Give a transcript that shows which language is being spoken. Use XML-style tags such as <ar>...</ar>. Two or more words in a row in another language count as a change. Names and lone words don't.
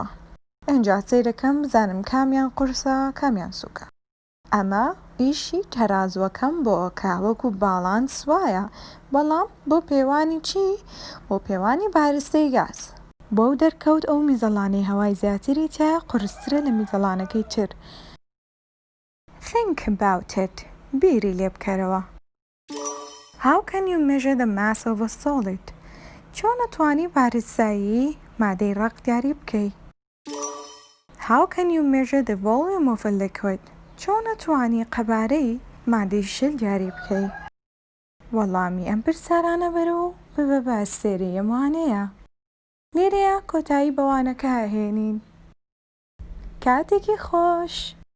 <ckb>ئەنجا سەیرەکەم بزانم کامیان قورسە کامیان سووکە. ئەمە ئیشی تەرازوەکەم بۆ کە وەکو باڵانس وایە، بەڵام بۆ پێوانی چی؟ بۆ پێوانی بارستەی گاز. بۆ دەرکەوت ئەو میزەڵانەی هەوای زیاتری تایە قورسترە لە میزەڵانەکەی تر.</ckb> <en>Think about it.</en> <ckb>بیری لێ بکەرەوە.</ckb> <en>How can you measure the mass of a solid?</en> <ckb>چۆن ئەتوانی بارستایی مادەی ڕەق دیاری بکەی؟</ckb> <en>How can you measure the volume of a liquid?</en> <ckb>چۆن ئەتوانی قەبارەی مادەی شل دیاری بکەی؟ وەڵامی ئەم پرسیارانە بەرەوە ببە بە ئەستێرەی ئەم وانەیە. لێرەیە کۆتایی بەوانەکە هەهێنین. کاتێکی خۆش!</ckb>